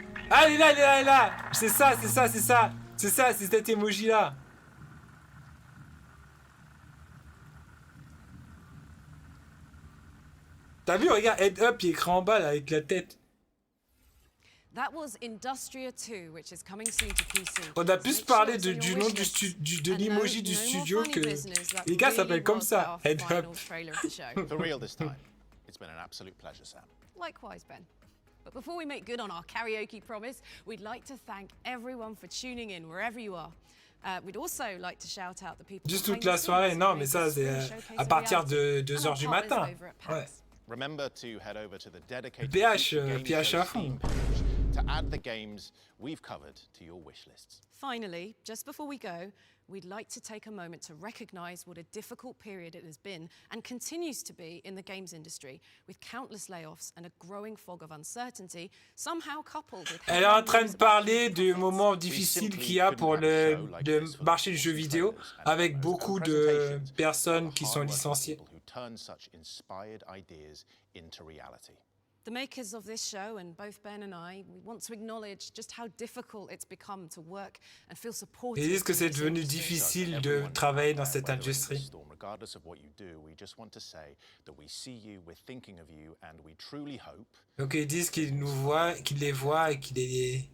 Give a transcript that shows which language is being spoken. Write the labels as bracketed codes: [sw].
[fr] Ah, elle est là, elle est là, elle est là. C'est ça, c'est ça, c'est ça. C'est ça, c'est cet emoji-là. T'as vu, regarde, head up, il est écrit en bas, là, avec la tête. [en] That was Industria 2, which is coming soon to PC. [fr] On a plus parlé du nom de l'emoji du studio que... Les gars s'appellent comme ça, head up. [en] For real this time. It's been an absolute pleasure, Sam. Likewise, Ben. But before we make good on our karaoke promise, we'd like to thank everyone for tuning in wherever you are. We'd also like to shout out the people. [fr] Juste toute la soirée, non, mais ça, c'est à partir de 2h du matin. Ouais. [en] Remember to head over to the dedicated [fr] PH à fond. [en] To add the games we've covered to your wish lists. Finally, just before we go, we'd like to take a moment to recognize what a difficult period it has been and continues to be in the games industry, with countless layoffs and a growing fog of uncertainty, somehow coupled with... [fr] Elle est en train de parler du moment difficile qu'il y a pour le marché du jeu vidéo, avec beaucoup de personnes qui sont licenciées. [en] Turn such inspired ideas into reality. The makers of this show, and both Ben and I, we want to acknowledge just how difficult it's become to work and feel supported. [fr] Ils disent que c'est devenu difficile de travailler dans cette industrie. [en] Regardless of what you do, we just want to say that we see you, we're thinking of you, and we truly hope. [fr] Donc ils disent qu'ils nous voient, qu'ils les voient et qu'ils les...